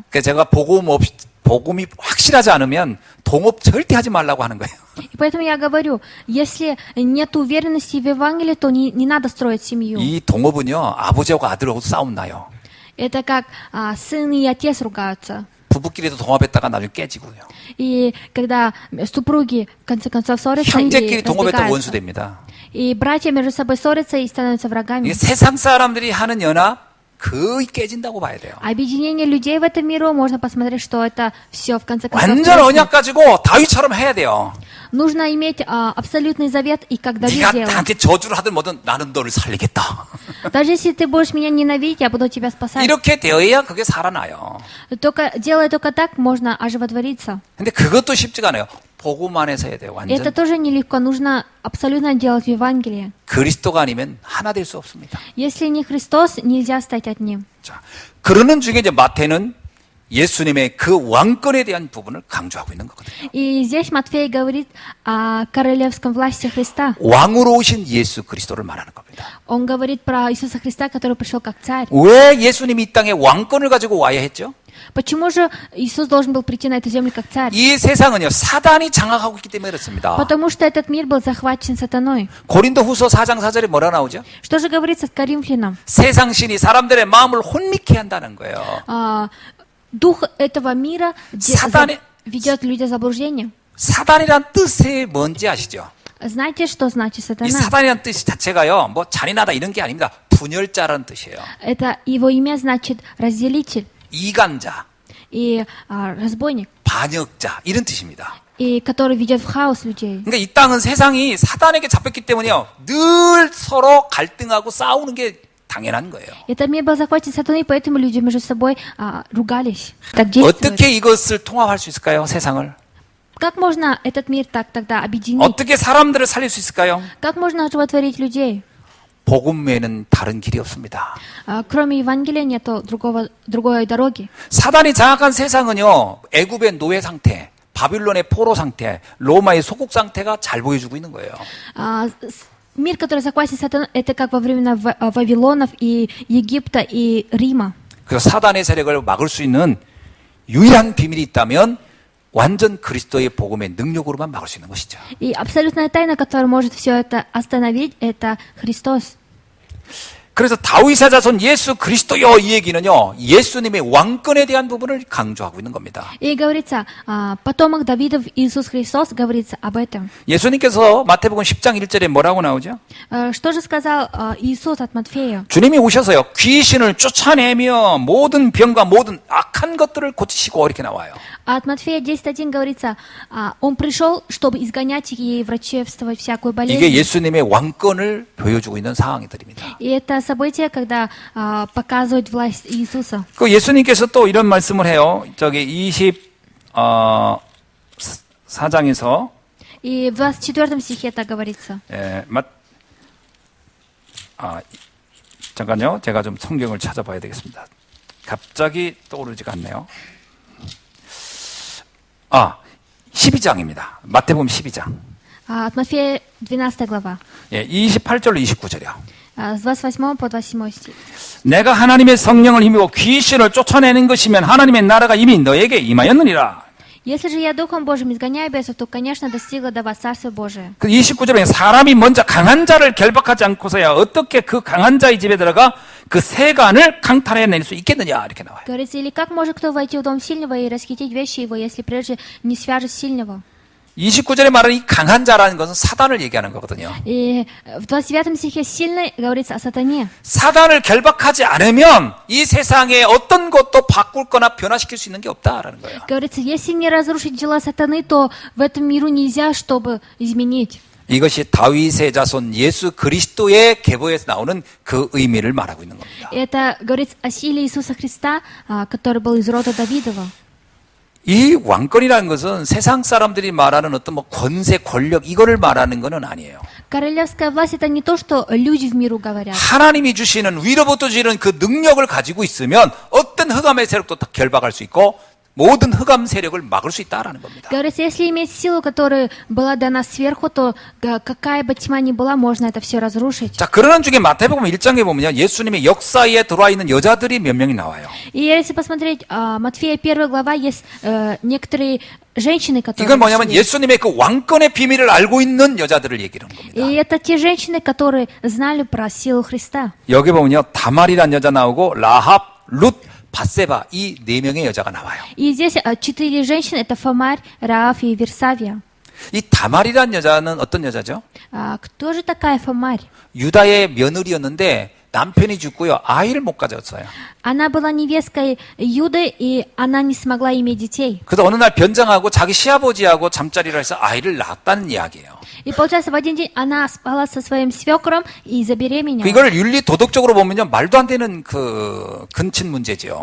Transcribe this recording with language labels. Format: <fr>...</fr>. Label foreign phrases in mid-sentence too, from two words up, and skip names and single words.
<ko>그래서 제가 복음이 확실하지 않으면 동업 절대 하지 말라고 하는 거예요.</ko> <ru>И поэтому я говорю, если нет уверенности в Евангелии, то не надо строить семью.</ru> <ko>이 동업은요, 아버지하고 아들하고 싸움 나요.</ko> <ru>Это как сын и отец ругаются.</ru> <ko>부부끼리도 동업했다가 나중에 깨지고요.</ko> <ru>И когда супруги в конце концов ссорятся и</ru> <ko>형제끼리 동업했다가 원수</ko> <ru>разбегаются.</ru> <ko>됩니다.</ko> <ru>И братья между собой ссорятся и становятся врагами.</ru> <ko>이게 세상 사람들이 하는 연합 거의 깨진다고 봐야 돼요.</ko> <ru>Объединение людей в этом миру, можно посмотреть, что это все в конце концов.</ru> <ko>완전 언약 가지고 다윗처럼 해야 돼요.</ko> <ru>Нужно иметь абсолютный завет, и как Давид</ru> <ko>네가</ko> <ru>делал.</ru> <ko>나한테 저주를 하든 뭐든 나는 너를 살리겠다.</ko> <ru>Даже если ты будешь меня ненавидеть, я буду тебя спасать.</ru> <ko>이렇게 되어야 그게 살아나요.</ko> <ru>Делая только так, можно оживотвориться.</ru> <ko>근데 그것도 쉽지가 않아요. 보고만 해서 해야 돼요.</ko> <ru>И это</ru> <ko>완전.</ko> <ru>тоже нелегко. Нужно абсолютно делать Евангелие.</ru> <ko>그리스도가 아니면 하나 될 수 없습니다.</ko> <ru>Если не Христос, нельзя стать одним.</ru> <ko>자, 그러는 중에 이제 마태는 예수님의 그 왕권에 대한 부분을 강조하고 있는 거거든요.</ko> <ru>И здесь Матфей говорит о королевском власти Христа.</ru> <ko>왕으로 오신 예수 그리스도를 말하는 겁니다.</ko> <ru>Он говорит про Иисуса Христа, который пришел как царь.</ru> <ko>왜 예수님이 이 땅에 왕권을 가지고 와야 했죠?</ko> <ru>Почему же Иисус должен был прийти на эту землю как царь?</ru> <ko>이 세상은요, 사단이 장악하고 있기 때문에 그렇습니다.</ko> <ru>Потому что этот мир был захвачен сатаной.</ru> <ko>고린도 후서 4장 4절에 뭐라 나오죠?</ko> <ru>Что же говорится в Коринфянам?</ru> <ko>세상 신이 사람들의 마음을 혼미케 한다는 거예요.</ko> <ru>Дух этого мира</ru> <ko>사단의-</ko> <ru>ведет людей в заблуждение.</ru> <ko>사단이란 뜻이 뭔지 아시죠?</ko> <ru>Знаете, что значит</ru> <ko>이</ko> <ru>сатана?</ru> <ko>사단이란 뜻 자체가요, 뭐 잔인하다 이런 게 아닙니다. 분열자라는 뜻이에요.</ko> <ru>Это его имя значит разделитель</ru> <ko>이간자,</ko> <ru>и разбойник,</ru> <ko>반역자 이런 뜻입니다.</ko> <ru>и который ведет в хаос людей.</ru> <ko>그러니까 이 땅은 세상이 사단에게 잡혔기 때문에요, 늘 서로 갈등하고 싸우는 게 당연한 거예요.</ko> <ru>Этот мир был захвачен сатаной, поэтому люди между собой ругались. Так действуют.</ru> <ko>어떻게 이것을 통합할 수 있을까요? 세상을</ko> <ru>Как можно этот мир так тогда объединить?</ru> <ko>어떻게 사람들을 살릴 수 있을까요?</ko> <ru>Как можно оживотворить людей?</ru> <ko>복음 외에는 다른 길이 없습니다.</ko> <ru>Кроме Евангелия нету другой дороги.</ru> <ko>사단이 장악한 세상은요, 애굽의 노예 상태, 바빌론의 포로 상태, 로마의 소국 상태가 잘 보여주고 있는 거예요.</ko> <ru>Мир, который захватит сатану, это как во времена Вавилонов и Египта и Рима.</ru> <ko>그래서 사단의 세력을 막을 수 있는 유일한 비밀이 있다면 완전 그리스도의 복음의 능력으로만 막을 수 있는 것이죠.</ko> <ru>И абсолютная тайна, которая может все это остановить, это Христос.</ru> <ko>그래서 다윗의 자손 예수 그리스도요 이 얘기는요, 예수님의 왕권에 대한 부분을 강조하고 있는 겁니다.</ko> <ru>И говорится, потомок Давидов Иисус Христос, говорится об этом.</ru> <ko>예수님께서 마태복음 10장 1절에 뭐라고 나오죠?</ko> <ru>Что же сказал Иисус от Матфея?</ru> <ko>주님이 오셔서요, 귀신을 쫓아내며 모든 병과 모든 악한 것들을 고치시고 이렇게 나와요.</ko> <ru>А от Матфея 10.1 говорится, Он пришел, чтобы изгонять и врачевствовать всякую</ru> <ko>이게</ko> <ru>болезнь.</ru> <ko>예수님의 왕권을 보여주고 있는 상황들입니다.</ko> <ru>И это событие, когда показывают власть Иисуса.</ru> <ko>그 예수님께서 또 이런 말씀을 해요. 저기 24장에서</ko> <ru>И в 24 стихе это говорится.</ru> <ko>잠깐요. 제가 좀 성경을 찾아봐야 되겠습니다. 갑자기 떠오르지가 않네요. 12장입니다. 마태복음 12장.</ko> <ru>От Матфея 12 глава.</ru> <ko>28절로 29절이요.</ko> <ru>С 28 по 27 стих.</ru> <ko>내가 하나님의 성령을 힘입어 귀신을 쫓아내는 것이면 하나님의 나라가 이미 너에게 임하였느니라.</ko> <ru>Если же я Духом Божьим изгоняю бесов, то, конечно, достигло до вас Царствие Божие.</ru> <ko>그 29절에 사람이 먼저 강한 자를 결박하지 않고서야 어떻게 그 강한 자의 집에 들어가 그 세간을 강탈해낼 수 있겠느냐 이렇게 나와요.</ko> <ru>Говорится, или как может кто войти в дом сильного и расхитить вещи его, если прежде не свяжет сильного?</ru> <ko>29절에 말하는 이 강한 자라는 것은 사단을 얘기하는 거거든요.</ko> <ru>И в 29 стихе сильный говорится о сатане.</ru> <ko>사단을 결박하지 않으면 이 세상에 어떤 것도 바꿀 거나 변화시킬 수 있는 게 없다라는 거예요.</ko> <ru>Говорится, если не разрушить дела сатаны, то в этом миру нельзя, чтобы изменить.</ru> <ko>이것이 다윗의 자손 예수 그리스도의 계보에서 나오는 그 의미를 말하고 있는 겁니다.</ko> <ru>Это говорится о силе Иисуса Христа, который был из рода Давидова.</ru> <ko>이 왕권이라는 것은 세상 사람들이 말하는 어떤 뭐 권세, 권력 이거를 말하는 것은 아니에요.</ko> <ru>Королевская власть это не то, что люди в миру говорят.</ru> <ko>하나님이 주시는 위로부터 주시는 그 능력을 가지고 있으면 어떤 흑암의 세력도 다 결박할 수 있고 모든 흑암 세력을 막을 수 있다라는 겁니다.</ko> <ru>Говорится, если иметь силу, которая была дана сверху, то какая бы тьма ни была, можно это все разрушить.</ru> <ko>자, 그러는 중에 마태복음 1장에 보면요, 예수님의 역사에 들어와 있는 여자들이 몇 명이 나와요.</ko> <ru>И если посмотреть Матфея 1 глава, есть некоторые женщины, которые...</ru> <ko>이건 뭐냐면 예수님의 그 왕권의 비밀을 알고 있는 여자들을 얘기하는 겁니다.</ko> <ru>И это те женщины, которые знали про силу Христа.</ru> <ko>여기 보면요, 다말이라는 여자 나오고 라합, 룻, 밧세바 이 네 명의 여자가 나와요.</ko> <ru>И здесь 4 женщины, это Фомарь, Раав и Версавия.</ru> <ko>이 다말이라는 여자는 어떤 여자죠?</ko> <ru>Кто же такая Фомарь?</ru> <ko>유다의 며느리였는데 남편이 죽고요. 아이를 못 가졌어요.</ko> <ru>Она была невесткой Юды, и она не смогла иметь детей.</ru> <ko>그래서 어느 날 변장하고 자기 시아버지하고 잠자리를 해서 아이를 낳았다는 이야기예요.</ko> <ru>И получается, в один день она спала со своим свекром и забеременела.</ru> <ko>이걸 윤리 도덕적으로 보면요. 말도 안 되는 그 근친 문제죠.</ko>